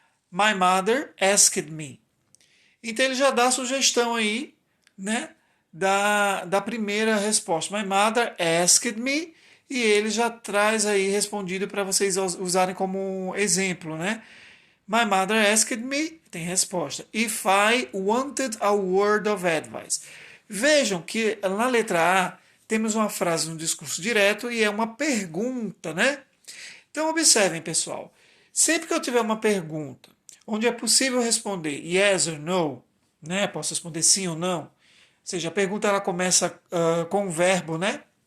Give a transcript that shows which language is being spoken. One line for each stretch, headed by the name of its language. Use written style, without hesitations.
English: My mother asked me.
Portuguese: Então ele já dá a sugestão aí, né? Da primeira resposta.
English: My mother asked me,
Portuguese: e ele já traz aí respondido para vocês usarem como exemplo, né?
English: My mother asked me, tem resposta. If I wanted a word of advice.
Portuguese: Vejam que na letra A temos uma frase no discurso direto e é uma pergunta, né? Então observem, pessoal. Sempre que eu tiver uma pergunta onde é possível responder
English: yes or no,
Portuguese: né? Posso responder sim ou não. Ou seja, a pergunta ela começa com um verbo, né?